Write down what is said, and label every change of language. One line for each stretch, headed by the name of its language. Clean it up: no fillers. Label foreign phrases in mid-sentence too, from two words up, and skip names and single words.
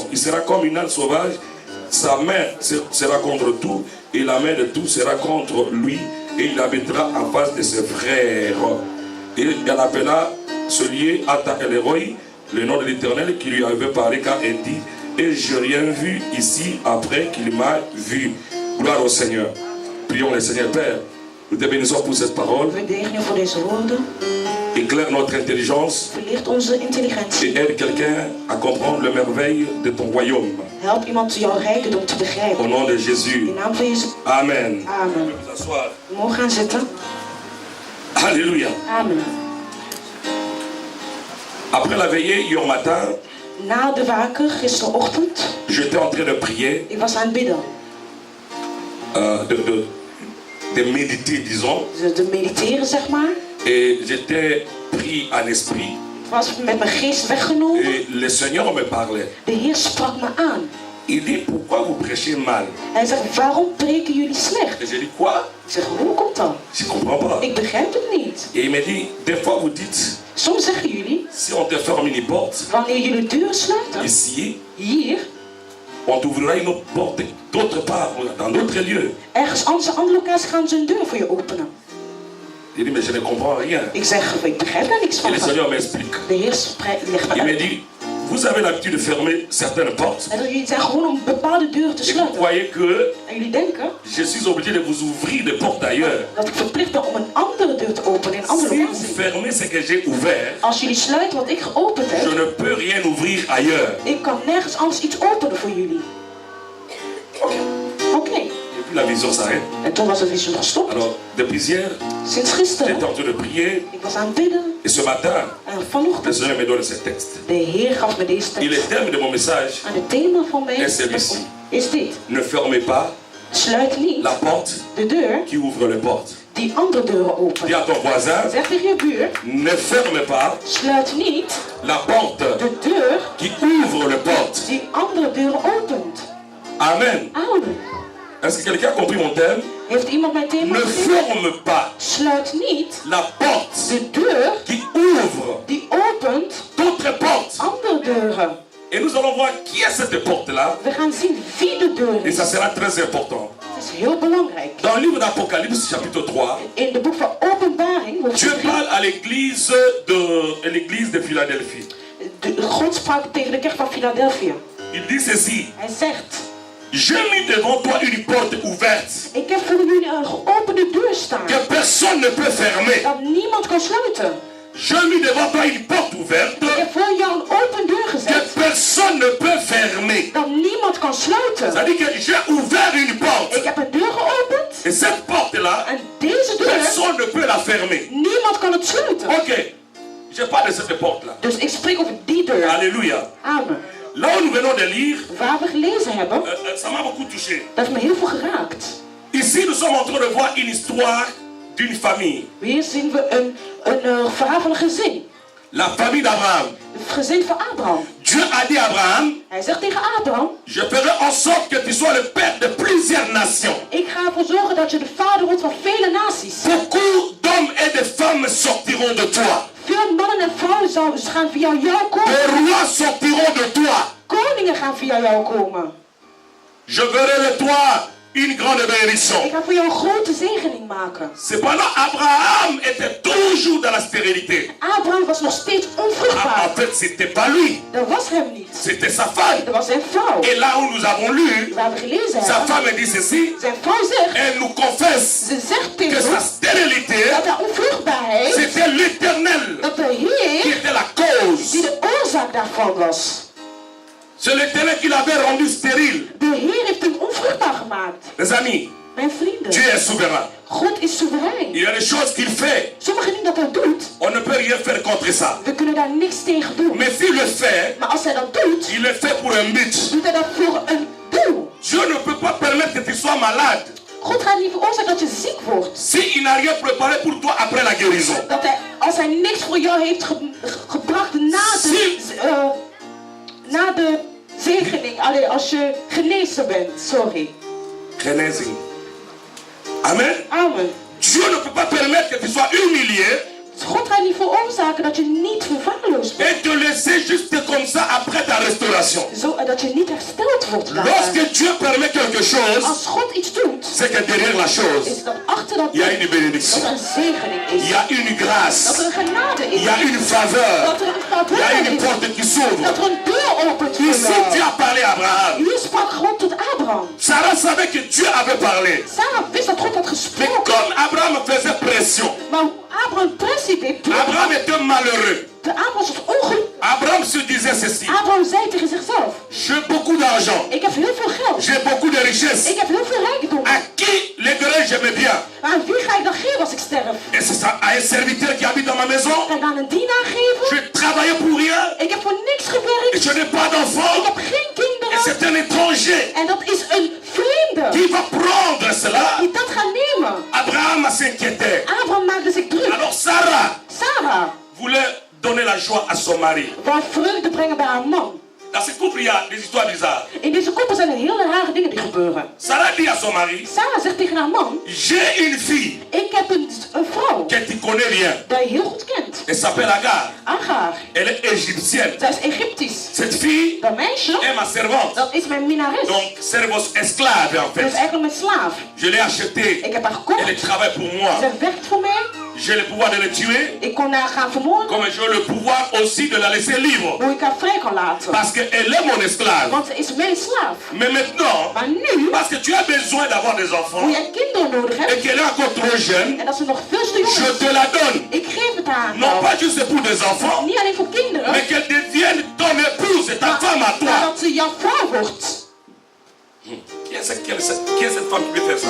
French: Il sera comme une âne sauvage, sa main sera contre tout et la main de tout sera contre lui, et il habitera en face de ses frères. Et elle appela ce lieu Ata El-Roi, le nom de l'Éternel qui lui avait parlé, car elle dit, et je n'ai rien vu ici après qu'il m'a vu. Gloire au Seigneur. Prions le Seigneur Père. Nous te bénissons pour cette parole.
Dutch: We zegenen voor deze woorden.
French: Éclaire notre intelligence
Dutch: Verlicht onze intelligentie.
French: et aide quelqu'un à comprendre le merveille de ton royaume.
Dutch: Help iemand jouw rijkdom te
French: Au
Dutch: begrijpen.
French: nom de Jésus.
Dutch: In de naam van Jezus.
French: Amen.
Dutch: Amen.
French: Vous asseoir.
Dutch: We mogen gaan zitten.
French: Alléluia.
Dutch: Amen.
French: Après la veillée hier matin,
Dutch: Na de waken gisterochtend,
French: j'étais en train de prier,
Dutch: ik was aan het bidden.
French: de méditer, disons,
Dutch: Te mediteren, zeg maar.
French: et j'étais pris en esprit.
Dutch: Ik was met mijn geest weggenomen.
French: Et le Seigneur me parlait.
Dutch: De Heer sprak me aan.
French: Il dit, pourquoi vous prêchez mal?
Dutch: Hij zegt, waarom preken jullie slecht?
French: Et j'ai dit, quoi?
Dutch: Ik zeg, hoe komt dat?
French: Je ne comprends pas.
Dutch: Ik begrijp het niet.
French: Et il me dit, des fois vous dites,
Dutch: Soms zeggen jullie,
French: si on te ferme une porte,
Dutch: wanneer jullie de deur sluiten,
French: ici,
Dutch: hier,
French: on t'ouvrira une autre porte d'autre part, dans d'autres lieux.
Dutch: ergens anders, andere locatie gaan ze een deur voor je openen.
French: Il dit, mais je ne comprends rien.
Dutch: Ik zeg, ik begrijp daar niks
French: Et
Dutch: van.
French: le Seigneur m'explique.
Dutch: De Heer legt me
French: Il me
Dutch: uit.
French: dit, vous avez l'habitude de fermer certaines portes.
Dutch: En jullie zijn gewoon om bepaalde deuren te
French: Et vous
Dutch: sluiten.
French: croyez que
Dutch: En jullie denken
French: je suis obligé de vous ouvrir des portes ailleurs.
Dutch: dat ik verplicht ben om een andere deur te openen in een andere
French: Si vous
Dutch: locatie.
French: fermez ce que j'ai ouvert,
Dutch: Als jullie sluiten wat ik geopend
French: je
Dutch: heb,
French: ne peux rien ouvrir ailleurs.
Dutch: ik kan nergens anders iets openen voor jullie.
French: Oké. Et puis la vision s'arrête.
Dutch: En toen was het visioen gestopt.
French: Alors, depuis hier,
Dutch: Sinds gisteren,
French: j'étais en train de prier.
Dutch: ik was aan het bidden.
French: Et ce matin,
Dutch: En
French: le
Dutch: vanochtend,
French: Seigneur me donne ce texte.
Dutch: de Heer gaf me deze
French: Et le
Dutch: tekst.
French: thème de mon message,
Dutch: En het thema van mijn
French: is celui-ci.
Dutch: is dit.
French: ne fermez pas
Dutch: Sluit niet
French: la porte
Dutch: de deur
French: qui ouvre les portes.
Dutch: die andere deuren
French: Dis
Dutch: opent.
French: à ton voisin,
Dutch: Zeg tegen je buur,
French: ne ferme pas
Dutch: sluit niet
French: la porte
Dutch: de deur
French: qui ouvre les portes.
Dutch: die andere deuren opent.
French: Amen.
Dutch: Amen.
French: Est-ce que quelqu'un a compris mon thème?
Dutch: Heeft iemand mijn thema
French: Ne
Dutch: gezien?
French: ferme pas
Dutch: Sluit niet
French: la porte
Dutch: de deur
French: qui ouvre
Dutch: die opent
French: d'autres portes.
Dutch: andere deuren.
French: Et nous allons voir qui est cette porte-là.
Dutch: We gaan zien wie de deur
French: Et
Dutch: is.
French: ça sera très important.
Dutch: Het is heel belangrijk.
French: Dans le livre d'Apocalypse, chapitre 3,
Dutch: In de boek van Openbaring,
French: Dieu
Dutch: hoofdstuk 3,
French: parle à l'église de Philadelphie.
Dutch: God sprak tegen de kerk van Philadelphia.
French: Il dit ceci.
Dutch: Hij zegt,
French: J'ai mis devant toi une porte ouverte
Dutch: ik heb voor jullie een geopende deur staan.
French: que personne ne peut fermer.
Dutch: Dat niemand kan sluiten.
French: J'ai mis devant toi une porte ouverte
Dutch: Ik heb voor jou een open deur
French: que
Dutch: gezet.
French: personne ne peut fermer.
Dutch: Dat niemand kan sluiten.
French: C'est-à-dire que j'ai ouvert une porte
Dutch: Ik heb een deur geopend.
French: Et cette porte-là,
Dutch: En deze deur,
French: personne ne peut la fermer.
Dutch: niemand kan het sluiten.
French: Ok, je parle de cette porte-là.
Dutch: Dus ik spreek over die deur.
French: Alléluia.
Dutch: Amen.
French: Là où nous venons de lire,
Dutch: Waar we gelezen hebben,
French: ça m'a beaucoup touché.
Dutch: dat heeft me heel veel geraakt.
French: Ici, nous sommes en train de voir une histoire d'une famille.
Dutch: Hier zien we een verhaal van een gezin.
French: La famille d'Abraham.
Dutch: Het gezin van Abraham.
French: Dieu a dit à Abraham,
Dutch: Hij zegt tegen Abraham,
French: je ferai en sorte que tu sois le père de plusieurs nations.
Dutch: ik ga ervoor zorgen dat je de vader wordt van vele naties.
French: Beaucoup d'hommes et de femmes sortiront de toi.
Dutch: Veel mannen en vrouwen gaan via jou komen.
French: Les rois sortiront de toi.
Dutch: Koningen gaan via jou komen.
French: Je verrai de toi une grande bénédiction.
Dutch: Ik ga voor jou een grote zegening maken.
French: Cependant, Abraham était toujours dans la stérilité.
Dutch: Abraham was nog steeds onvruchtbaar.
French: En fait, c'était pas lui,
Dutch: Dat was hem niet.
French: c'était sa femme.
Dutch: Dat was zijn vrouw.
French: Et là où nous avons lu,
Dutch: Waar we gelezen
French: sa
Dutch: hebben,
French: femme dit ceci,
Dutch: zijn vrouw zegt,
French: elle nous confesse
Dutch: ze zegt
French: que
Dutch: tegen
French: sa
Dutch: ons
French: stérilité,
Dutch: dat haar onvruchtbaarheid,
French: c'était l'Éternel
Dutch: dat de
French: qui
Dutch: Heer
French: était la cause.
Dutch: die de oorzaak daarvan was.
French: C'est l'Éternel qui l'avait rendu stérile.
Dutch: De Heer heeft hem onvruchtbaar gemaakt.
French: Les amis,
Dutch: Mijn vrienden,
French: Dieu est souverain.
Dutch: God is soeverein.
French: Il y a des choses qu'il fait,
Dutch: Sommige dingen dat hij doet,
French: on ne peut rien faire contre ça.
Dutch: we kunnen daar niks tegen doen.
French: Mais s'il le fait,
Dutch: Maar als hij dat doet,
French: il le fait pour un but.
Dutch: doet hij dat voor een doel.
French: Dieu ne peut pas permettre que tu sois malade
Dutch: God gaat niet veroorzaken dat je ziek wordt.
French: s'il n'a rien préparé pour toi après la guérison.
Dutch: Dat hij, als hij niks voor jou heeft gebracht na de zegening. Allee, als je genezen bent. Sorry.
French: Genèse. Amen.
Dutch: Amen.
French: Dieu ne peut pas permettre que tu sois humilié
Dutch: God gaat niet veroorzaken dat je niet verwaarloosd bent.
French: et te laisser juste comme ça après ta restauration.
Dutch: Dat je niet hersteld wordt daarna.
French: Lorsque Dieu permet quelque chose,
Dutch: Als God iets doet,
French: c'est que derrière la chose,
Dutch: is dat achter dat
French: il y a une bénédiction,
Dutch: dat er een zegening
French: il
Dutch: is.
French: y a une
Dutch: Dat
French: grâce,
Dutch: er een genade is.
French: il y a une faveur,
Dutch: Dat er een
French: il y a
Dutch: faveur
French: une
Dutch: is.
French: porte qui s'ouvre.
Dutch: Dat er een deur opent voor
French: Ici, Dieu
Dutch: jou.
French: a parlé à Abraham.
Dutch: Hier sprak God tot Abraham.
French: Sarah savait que Dieu avait parlé.
Dutch: Sarah wist dat God had
French: Mais
Dutch: gesproken.
French: comme Abraham faisait pression,
Dutch: Maar Abraham pressie deed druk.
French: Abraham était malheureux.
Dutch: Abraham was het ongeluk.
French: Abraham se disait ceci,
Dutch: Abraham zei tegen zichzelf,
French: j'ai beaucoup d'argent,
Dutch: ik heb heel veel geld.
French: j'ai beaucoup de richesses.
Dutch: Ik heb heel veel rijkdom.
French: À qui les j'aimais bien?
Dutch: Maar aan wie ga ik dan geven als ik sterf?
French: Et c'est ça, à un serviteur qui habite dans ma maison.
Dutch: Ga ik aan een dienaar geven?
French: Je travaillais pour rien
Dutch: Ik heb voor niks
French: et
Dutch: gewerkt.
French: je n'ai pas
Dutch: Ik
French: d'enfant.
Dutch: heb geen
French: Et
Dutch: kinderen.
French: c'est un étranger
Dutch: En dat is een vreemde
French: qui va prendre cela.
Dutch: die dat gaat nemen.
French: Abraham s'inquiétait.
Dutch: Abraham maakte zich druk.
French: Alors Sarah
Dutch: Sarah
French: voulait donner la joie à son mari.
Dutch: wou vreugde brengen bij haar man.
French: Dans ce couple, il y a des histoires bizarres.
Dutch: In deze koppel zijn er hele rare dingen die gebeuren.
French: Sarah dit à son mari,
Dutch: Sarah zegt tegen haar man,
French: j'ai une fille
Dutch: ik heb een vrouw
French: que tu connais bien.
Dutch: die je heel goed kent.
French: Elle s'appelle Agar.
Dutch: Agar.
French: Elle est égyptienne.
Dutch: Zij is Egyptisch.
French: Cette fille
Dutch: Dat meisje,
French: est ma servante.
Dutch: dat is mijn minnares.
French: Donc, servos esclave en
Dutch: Dat is
French: fait.
Dutch: eigenlijk mijn slaaf.
French: Je l'ai achetée.
Dutch: Ik heb haar gekocht.
French: Elle travaille pour moi.
Dutch: Zij werkt voor mij.
French: J'ai le pouvoir de le tuer,
Dutch: Ik kon haar gaan vermoorden.
French: comme j'ai le pouvoir aussi de la laisser libre.
Dutch: Hoe ik haar vrij kan laten.
French: Parce qu'elle est mon esclave.
Dutch: Want ze is mijn slaaf.
French: Mais maintenant,
Dutch: Maar nu,
French: parce que tu as besoin d'avoir des enfants
Dutch: hoe jij kinderen nodig
French: et
Dutch: hebt.
French: qu'elle est encore trop jeune,
Dutch: En dat ze nog veel te jong
French: je
Dutch: is.
French: te la donne.
Dutch: Ik geef het haar.
French: Non pas juste pour des enfants,
Dutch: Niet alleen voor kinderen.
French: mais qu'elle devienne ton épouse et ta femme à
Dutch: Maar
French: toi.
Dutch: dat ze jouw vrouw wordt.
French: Qui est cette femme qui peut faire ça?